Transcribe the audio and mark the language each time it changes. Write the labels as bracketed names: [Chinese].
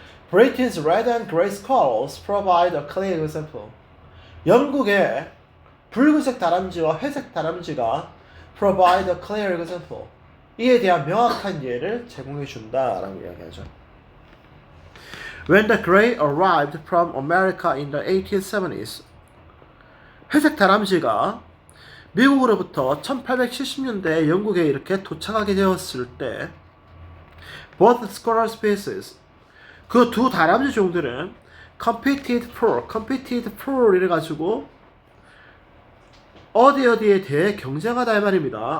[English] Britain's red and gray squirrels provide a clear example. [Korean] 영국의 붉은색 다람쥐와 회색 다람쥐가 [English] provide a clear example. [Korean] 이에 대한 명확한 예를 제공해 준다라고 이야기하죠. [English] When the gray arrived from America in the 1870s. [Korean] 회색 다람쥐가 미국으로부터 1870년대에 영국에 이렇게 도착하게 되었을 때 [English] both squirrel species [Korean] 그 두 다람쥐 종들은 [English] competed for [Korean] 이래가지고 어디에 대해 경쟁하다 이 말입니다.